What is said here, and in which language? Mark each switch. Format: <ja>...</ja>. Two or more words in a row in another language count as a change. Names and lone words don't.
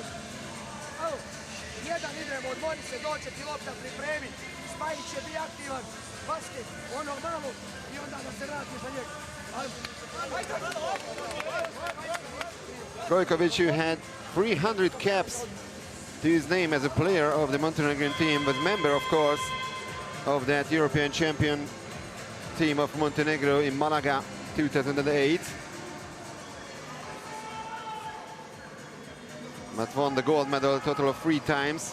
<sr>Evo, jedan idemo, odmori se, doće ti lopta, pripremi. Spajić će biti aktivan, basket, ono malo i onda da se vrati za njega.</sr> <en>Gojkovic, who had 300 caps to his name as a player of the Montenegrin team, but member, of course, of that European champion team of Montenegro in Malaga 2008. But won the gold medal a total of 3 times.</en>